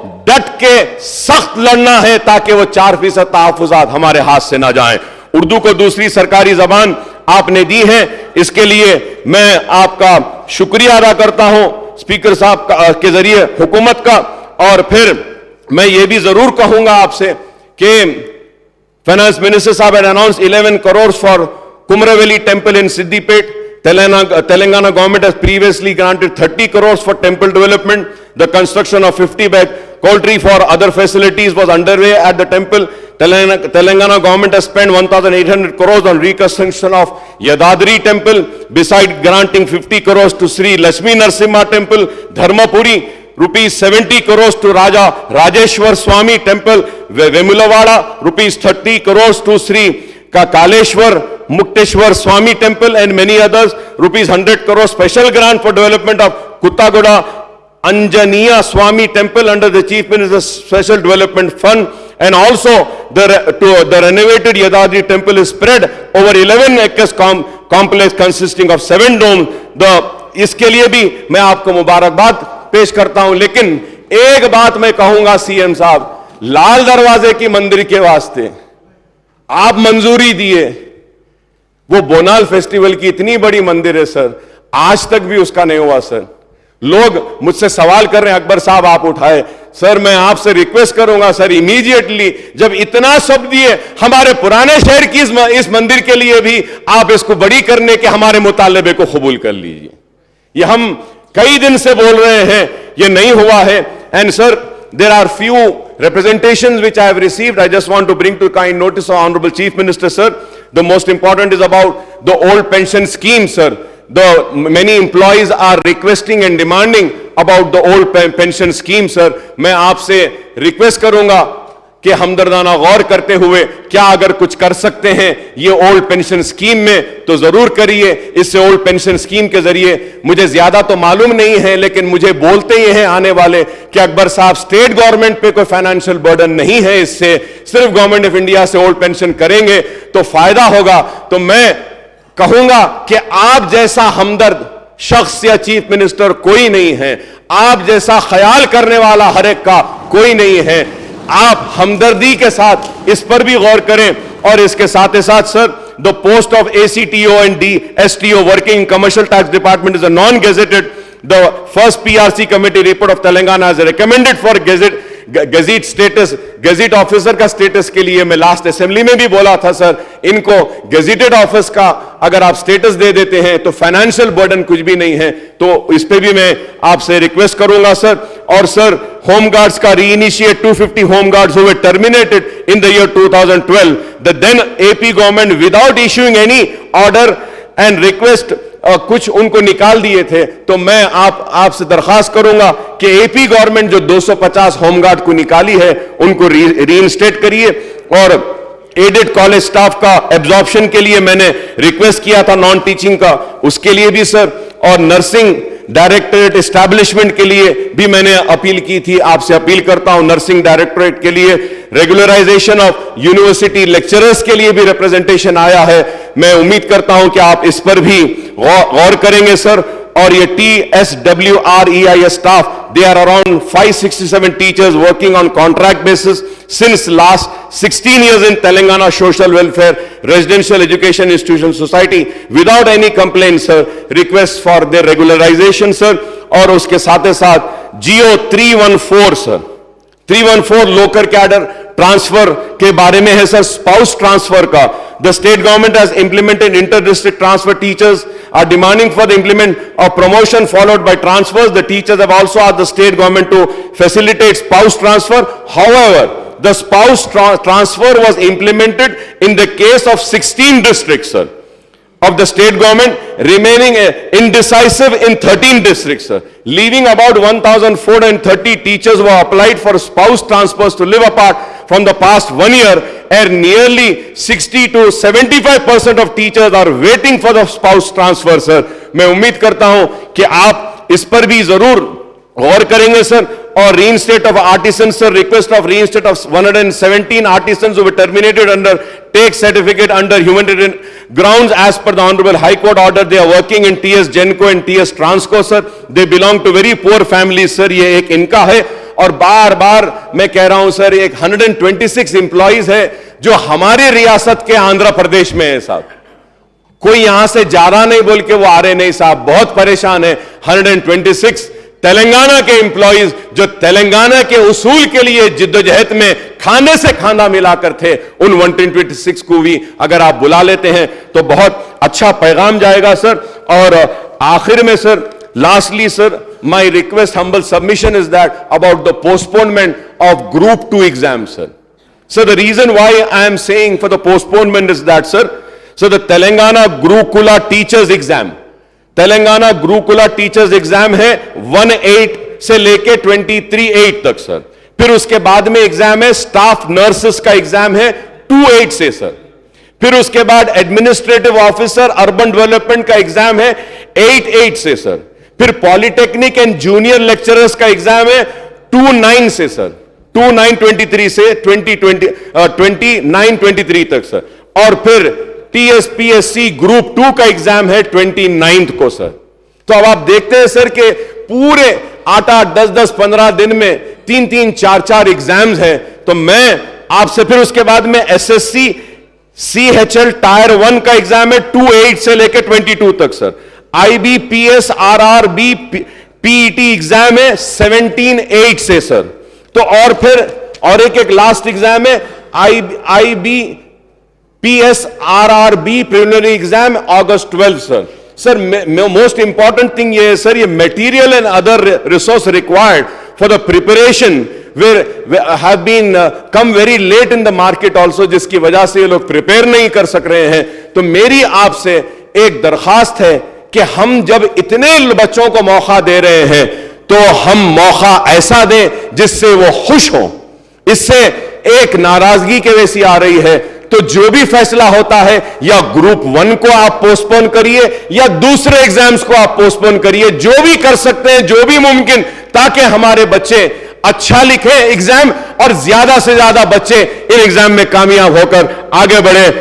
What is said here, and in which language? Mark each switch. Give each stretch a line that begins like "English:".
Urdu: ڈٹ کے سخت لڑنا ہے تاکہ وہ 4% تحفظات ہمارے ہاتھ سے نہ جائیں۔ اردو کو دوسری سرکاری زبان آپ نے دی ہے، اس کے لیے میں آپ کا شکریہ ادا کرتا ہوں اسپیکر صاحب کے ذریعے حکومت کا۔ اور پھر میں یہ بھی ضرور کہوں گا آپ سے کہ فائنانس منسٹر صاحب
English: had announced 11 crores for Kumaravelli temple in Siddipet. Telangana government has previously granted 30 crores for temple development. The construction of 50 bed poultry for other facilities was underway at the temple. Telangana government has spent 1,800 crores on reconstruction of Yadadri temple, beside granting 50 crores to Sri Lakshmi Narsimha temple, Dharmapuri, rupees 70 crores to Raja Rajeshwar Swami temple, Vemulavada, rupees 30 crores to Sri Kaleshwar Mukteshwar Swami temple, and many others, rupees 100 crores special grant for development of Kuttagoda Anjaniya Swami temple under the Chief Minister's Special Development Fund, and also the renovated Yadadri temple is spread over 11 acres complex consisting of 7 domes.
Urdu: اس کے لیے بھی میں آپ کو مبارکباد پیش کرتا ہوں، لیکن ایک بات میں کہوں گا سی ایم صاحب، لال دروازے کی مندر کے واسطے آپ منظوری دیے، وہ بونال فیسٹیول کی اتنی بڑی مندر ہے سر، آج تک بھی اس کا نہیں ہوا سر۔ لوگ مجھ سے سوال کر رہے ہیں اکبر صاحب آپ اٹھائے، سر میں آپ سے ریکویسٹ کروں گا سر امیڈیٹلی جب اتنا سب دیے ہمارے پرانے شہر کی اس مندر کے لیے بھی آپ اس کو بڑی کرنے کے ہمارے مطالبے کو قبول کر لیجئے۔ یہ ہم کئی دن سے بول رہے ہیں، یہ نہیں ہوا ہے۔ And sir
English: there are few representations which I have received. I just want to bring to kind notice of Honorable Chief Minister, sir. The most important is about the old pension scheme, sir. Many employees are requesting and demanding about the old pension scheme, sir.
Urdu: میں آپ سے request کروں گا کہ ہمدردانہ غور کرتے ہوئے کیا اگر کچھ کر سکتے ہیں یہ اولڈ پینشن سکیم میں تو ضرور کریے۔ اس سے اولڈ پینشن سکیم کے ذریعے مجھے زیادہ تو معلوم نہیں ہے لیکن مجھے بولتے یہ ہیں آنے والے کہ اکبر صاحب اسٹیٹ گورنمنٹ پہ کوئی فائنینشیل برڈن نہیں ہے، اس سے صرف گورنمنٹ آف انڈیا سے اولڈ پینشن کریں گے تو فائدہ ہوگا۔ تو میں کہوں گا کہ آپ جیسا ہمدرد شخص یا چیف منسٹر کوئی نہیں ہے، آپ جیسا خیال کرنے والا ہر ایک کا کوئی نہیں ہے۔ آپ ہمدردی کے ساتھ اس پر بھی غور کریں۔ اور اس کے ساتھ ساتھ سر
English: the post of ACTO and STO working in commercial tax department is a non-gazetted. The first PRC committee report of Telangana has recommended for
Urdu: gazette status, gazette officer کا سٹیٹس کے لیے میں لاسٹ اسمبلی میں بھی بولا تھا سر, ان کو gazetted office کا اگر آپ سٹیٹس دے دیتے ہیں تو فائنینشیل برڈن کچھ بھی نہیں ہے, تو اس پہ بھی میں آپ سے ریکویسٹ کروں گا سر. اور سر ہوم گارڈز کا ری initiate 250 home guards
English: who were terminated in the year 2012, the then AP government without issuing any order and request
Urdu: کچھ ان کو نکال دیے تھے. تو میں آپ سے درخواست کروں گا کہ اے پی گورنمنٹ جو 250 ہوم گارڈ کو نکالی ہے ان کو ری انسٹیٹ کریے. اور ایڈڈ کالج سٹاف کا ایبزارپشن کے لیے میں نے ریکویسٹ کیا تھا نان ٹیچنگ کا, اس کے لیے بھی سر. اور نرسنگ ڈائریکٹریٹ اسٹیبلشمنٹ کے لیے بھی میں نے اپیل کی تھی, آپ سے اپیل کرتا ہوں نرسنگ ڈائریکٹریٹ کے لیے. ریگولرائزیشن آف یونیورسٹی لیکچررز کے لیے بھی ریپرزنٹیشن آیا ہے, میں امید کرتا ہوں کہ آپ اس پر بھی غور کریں گے سر. اور یہ
English: TSWREIS staff, they are around 567 teachers working on contract basis since last 16 years in Telangana Social Welfare Residential Education Institution Society without any complaints sir. Request for their regularization sir.
Urdu: اور اس کے ساتھ GO 314 sir, 314 locker cadre transfer کے بارے میں ہے سر, spouse transfer کا.
English: The state government has implemented inter-district transfer. Teachers are demanding for the implement of promotion followed by transfers. The teachers have also asked the state government to facilitate spouse transfer. However, the spouse transfer was implemented in the case of 16 districts, sir, of the state government, remaining indecisive in 13 districts, sir, leaving about 1,430 teachers who have applied for spouse transfers to live apart from the past 1 year, and nearly 60 to 75% of teachers are waiting for the spouse transfer, sir.
Urdu: میں امید کرتا ہوں کہ آپ اس پر بھی ضرور غور کریں گے سر. اور
English: reinstate of artisans sir, request of reinstate of 117 artisans who were terminated under take certificate under humanitarian grounds as per the Honorable High Court order. They are working in TS Genco and TS Transco sir. They belong to very poor families sir.
Urdu: یہ ایک ان کا ہے. اور بار بار میں کہہ رہا ہوں سر, ایک 126 امپلائیز ہے جو ہمارے ریاست کے آندھرا پردیش میں ہے صاحب. کوئی یہاں سے جا رہا نہیں بول کے وہ آ رہے نہیں صاحب, بہت پریشان ہے. 126 تلنگانہ کے امپلائیز جو تلنگانہ کے اصول کے لیے جدوجہد میں کھانے سے کھانا ملا کر تھے, ان 126 کو بھی اگر آپ بلا لیتے ہیں تو بہت اچھا پیغام جائے گا سر. اور آخر میں سر,
English: lastly sir, my request, humble submission is that about the postponement of Group 2 exams sir. So the reason why I am saying for the postponement is that sir, so the Telangana Gurukula teachers exam,
Urdu: Telangana گروکولا teachers exam ہے 1/8 سے لے کے 23/8 تک سر. پھر اس کے بعد میں exam ہے سٹاف نرسز کا ایگزام ہے 2/8 سے سر. پھر اس کے بعد ایڈمنسٹریٹو آفیسر اربن ڈیولپمنٹ کا ایگزام ہے 8/8 سے سر. پھر پالیٹیکنک اینڈ جونیئر لیکچررز کا ایگزام ہے 2/9 سے سر, 2/9/23 سے 29/23 تک سر. اور پھر TSPSC گروپ 2 کا ایگزام ہے 29 کو سر. تو اب آپ دیکھتے ہیں سر کہ پورے 8-8, 10-10, 15 دن میں 3-3, 4-4 ایگزامز ہیں. تو میں آپ سے پھر اس کے بعد میں SSC CHL ٹائر 1 کا ایگزام ہے 2/8 سے لے کے 22 تک سر. IBPS RRB PET ایگزام ہے 17/8 سے سر. تو اور پھر اور ایک لاسٹ ایگزام ہے IBPS RRB
English: preliminary exam August 12 sir. Sir, most important thing
Urdu: یہ ہے
English: sir, یہ material and other resource required for the preparation have been come very late in the market also,
Urdu: جس کی وجہ سے یہ لوگ prepare نہیں کر سک رہے ہیں. تو میری آپ سے ایک درخواست ہے کہ ہم جب اتنے بچوں کو موقع دے رہے ہیں تو ہم موقع ایسا دیں جس سے وہ خوش ہوں. اس سے ایک ناراضگی کے ویسی آ رہی ہے. تو جو بھی فیصلہ ہوتا ہے یا گروپ 1 کو آپ پوسٹ پون کریے یا دوسرے ایگزامز کو آپ پوسٹ پون کریے, جو بھی کر سکتے ہیں, جو بھی ممکن, تاکہ ہمارے بچے اچھا لکھیں ایگزام اور زیادہ سے زیادہ بچے ان ایگزام میں کامیاب ہو کر آگے بڑھے.